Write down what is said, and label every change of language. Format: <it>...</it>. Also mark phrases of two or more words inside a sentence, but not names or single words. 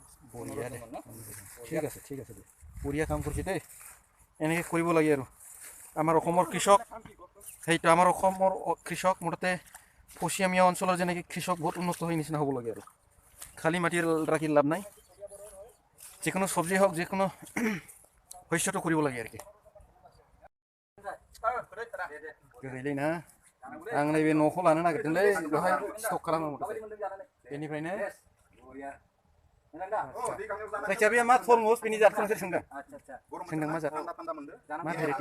<as>বঢ়িয়া দে ঠিক আছে দে বঢ়িয়া কাম কৰিছে দেই এনেকৈ কৰিব লাগে আৰু আমাৰ অসমৰ কৃষক সেইটো আমাৰ অসমৰ কৃষক মুঠতে পশ্চিমীয়া অঞ্চলৰ যেনেকৈ কৃষক বহুত উন্নত হৈ নিচিনা হ'ব লাগে আৰু খালী মাটি ৰাখি লাভ নাই যিকোনো চব্জি হওক যিকোনো শস্যটো কৰিব লাগে আৰু কি</as> <brx>गैलै ना आं नैबे न'खौ लानो नागिरदोंलै बेवहाय स्टक खालामो बेनिफ्रायनो जायखिया बे मा थरमुस बेनि जातखौ नोंसोर सोंदों मा जात मा भेराइटि</brx>